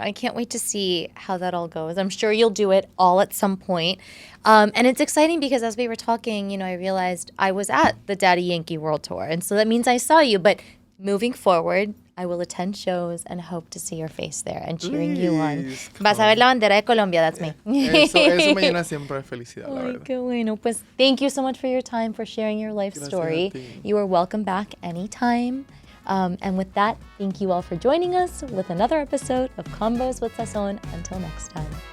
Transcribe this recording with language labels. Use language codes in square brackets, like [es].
[en] I can't wait to see how that all goes. I'm sure you'll do it all at some point. And it's exciting because as we were talking, I realized I was at the Daddy Yankee World Tour. And so that means I saw you. But moving forward, I will attend shows and hope to see your face there and cheering you on. [es] Vas a ver la bandera de Colombia. [en] That's me. [es] Eso me llena siempre de felicidad, la Ay, verdad. qué bueno. Pues [en] thank you so much for your time, for sharing your life story. You are welcome back anytime. And with that, thank you all for joining us with another episode of Convos with Sazón. Until next time.